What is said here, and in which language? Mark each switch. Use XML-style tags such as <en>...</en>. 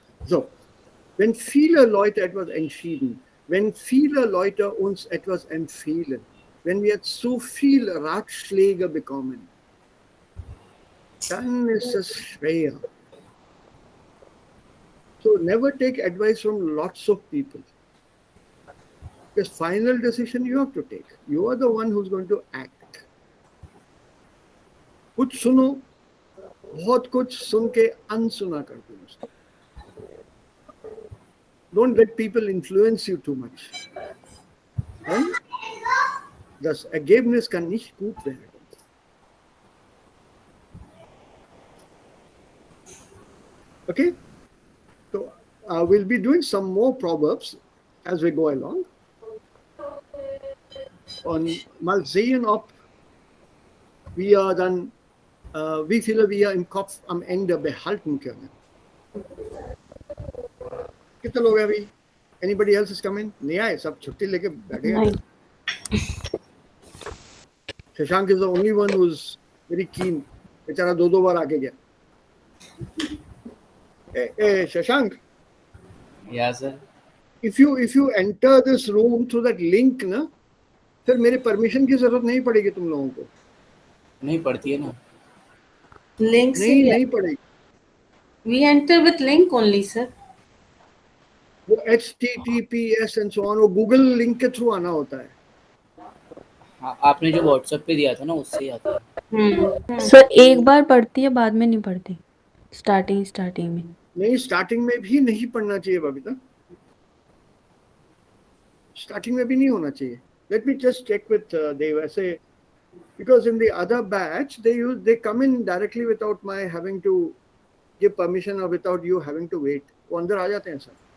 <de>So, wenn viele Leute etwas entschieden, wenn viele Leute uns etwas empfehlen, wenn wir zu viel Ratschläge bekommen, dann ist es schwer.</de> <en>So never take advice from lots of people. Because final decision you have to take. You are the one who's going to act.</en> <hi>कुछ सुनो, बहुत कुछ सुन के अनसुना कर दो उसको.</hi> <en>Don't let people influence you too much.</en> <de>Then das Ergebnis kann nicht gut werden.</de> <en>Okay? So we'll be doing some more proverbs as we go along.</en> <de>Und mal sehen, ob wir dann, wie viele wir im Kopf am Ende behalten können.</de> <hi>कितने लोग हैं अभी?</hi> <en>Anybody else is coming?</en> <hi>नहीं आए, सब छुट्टी लेके बैठे हैं.</hi> <en>Shashank is the only one who's very keen.</en> <hi>बेचारा 2 बार आके गया.</hi> <en>Hey, Shashank. Yeah, sir. If you enter this room through that link,</en> <hi>ना, फिर मेरे परमिशन की जरूरत नहीं पड़ेगी तुम लोगों को. नहीं पड़ती है ना.</hi> <en>Link</en> <hi>नहीं पड़ेगी.</hi> <en>We enter with link only, sir.</en> <hi>वो HTTPS and so on वो गूगल लिंक के थ्रू आना होता है। हाँ, आपने जो व्हाट्सएप पे दिया था ना उससे ही आता है। सर एक बार पढ़ती है, बाद में नहीं पढ़ती, स्टार्टिंग में। नहीं, स्टार्टिंग में भी नहीं पढ़ना चाहिए बबीता, स्टार्टिंग में भी नहीं होना चाहिए।</hi> <en>let me just check with Dev ऐसे, because in the other batch they come in directly without my having to give permission or without you having to wait,</en> <hi>वो अंदर आ जाते हैं सर।</hi>